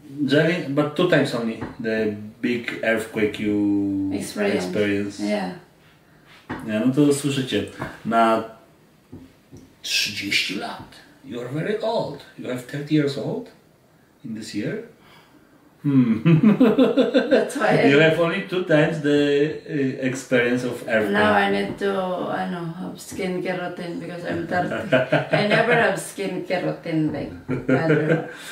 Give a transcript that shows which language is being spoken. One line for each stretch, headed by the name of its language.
English: Jelly, but 2 times only the big earthquake you experience. Yeah.
Polish: Nie, no to słyszycie, na 30 lat.
English: You are very old. You have 30 years old in this year? That's why you have only 2 times the experience of earthquake. Now I need to have skincare routine because I'm 30. I never have skincare routine like other.